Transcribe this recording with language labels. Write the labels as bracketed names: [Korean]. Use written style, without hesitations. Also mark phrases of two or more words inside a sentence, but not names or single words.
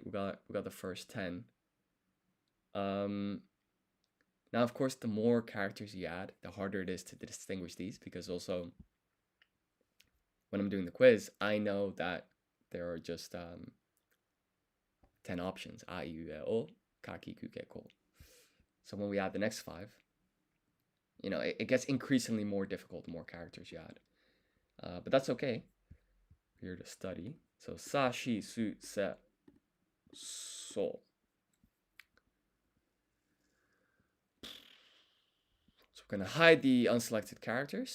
[English] We got the first 10. Now, of course, the more characters you add, the harder it is to distinguish these, because also when I'm doing the quiz, I know that there are just 10 options. [Japanese] A, I, U, E, O, Ka, Ki, Ku, Ke, Ko. [English] So when we add the next 5, it gets increasingly more difficult the more characters you add. But that's okay. We're here to study. [Japanese] So Sa, Shi, Su, Se, So. [English] So we're going to hide the unselected characters.